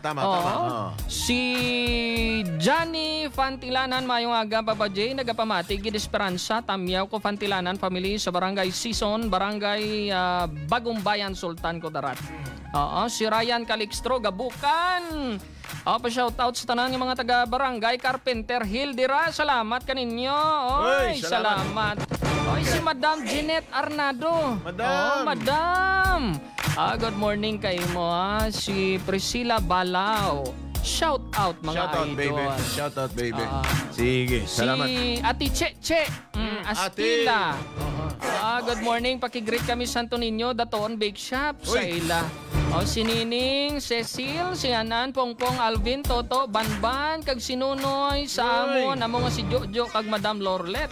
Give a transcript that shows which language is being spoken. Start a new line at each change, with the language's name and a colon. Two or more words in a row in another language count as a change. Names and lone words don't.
Hiligaynon: Si Johnny Fantilanan mayong aga, Papa J, nagapamati gid Esperanza Tamyaw ko Fantilanan family sa barangay Sison, barangay Bagong Bayan, Sultan Kudarat. Si Ryan Calixtro Gabukan. Pa-shoutout sa tanan ng mga taga-barangay Carpenter Hill dira. Salamat kaninyo. Oy, salamat. Si Madam Jeanette Arnado. Madam.
English: Good morning
Hiligaynon: kay mo si Priscilla Balao.
English: Shout out
Hiligaynon: mga idol.
English: Shout out baby.
Hiligaynon: Sige, salamat. Si Ati Che Astila.
English: Good morning,
Hiligaynon: pakigreet kami sa Santo Niño Daton Bake Shop sa ila. Si Nining, Cecil, si Hanan, Pongpong, Alvin, Toto, Banban, kag sinunoy sa amon, amo nga si Jojo kag Madam Lorlet.